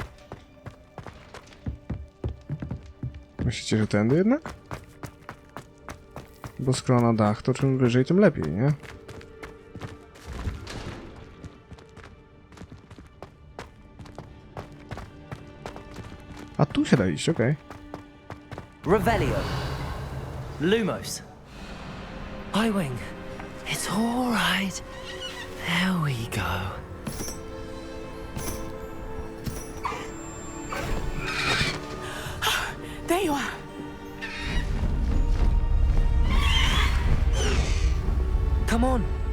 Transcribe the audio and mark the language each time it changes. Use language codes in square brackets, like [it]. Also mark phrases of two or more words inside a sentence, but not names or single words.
[pl] Myślicie, że tędy jednak? Bo skoro na dach, to czym wyżej, tym lepiej, nie? A tu się da iść, okej. Revelio. Lumos. [en] Highwing. It's all right. There we go. There you are. Come on.